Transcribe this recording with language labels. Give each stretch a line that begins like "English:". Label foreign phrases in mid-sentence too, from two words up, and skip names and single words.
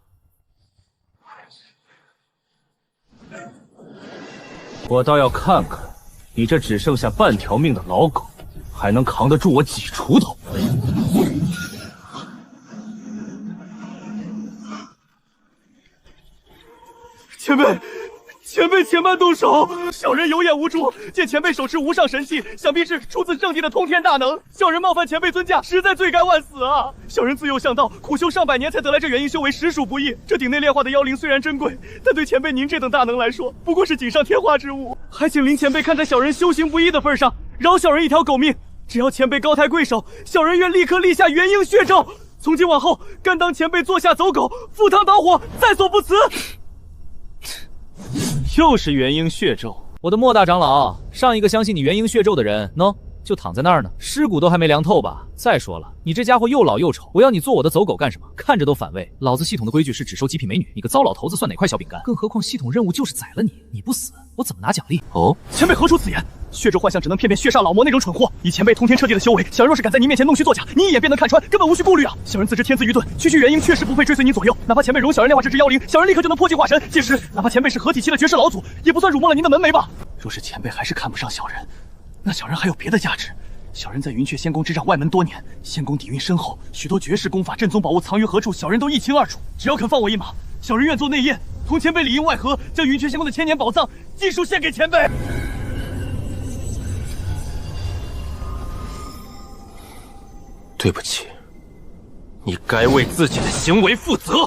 Chinese: 我倒要看看，你这只剩下半条命的老狗，还能扛得住我几锄头？前辈且慢動手，小人有眼無珠，見前輩手持無上神器，想必是出自聖地的通天大能。小人冒犯前輩尊駕，實在罪該萬死啊！小人自幼向道，苦修上百年才得來這元嬰修為，實屬不易。這鼎內煉化的妖靈雖然珍貴，但對前輩您這等大能來說，不過是錦上添花之物。還請林前輩看在小人修行不易的份上，饒小人一條狗命。只要前輩高抬貴手，小人願立刻立下元嬰血咒。從今往後，甘當前輩座下走狗，赴湯蹈火，在所不辭。又是元嬰血咒，我的莫大長老，上一个相信你元婴血咒的人喏，就躺在那儿呢，尸骨都还没凉透吧？再说了，你这家伙又老又丑，我要你做我的走狗干什么？看着都反胃。老子系統的規矩是只收極品美女，你個糟老頭子算哪塊小餅乾？更何況系統任務就是宰了你，你不死，我怎麼拿獎勵？哦，前輩何出此言？血咒幻象只能騙騙血煞老魔那種蠢貨，以前輩通天徹地的修為，小人若是敢在您面前弄虛作假，您一眼便能看穿，根本無需顧慮啊！小人自知天資愚鈍，區區元嬰確實不配追隨您左右，哪怕前輩容小人煉化這隻妖靈，小人立刻就能破鏡化神。屆時，哪怕前輩是合體期的絕世老祖，也不算辱沒了您的門楣吧？若是前輩還是看不上小人，那小人還有別的價值。小人在雲雀仙宮執掌外門多年，仙宮底蘊深厚，許多絕世功法、鎮宗寶物藏於何處，小人都一清二楚。只要肯放我一馬，小人願做內應，同前輩裡應外合，將雲雀仙宮的千年寶藏盡數獻給前輩。對不起，你該為自己的行為負責。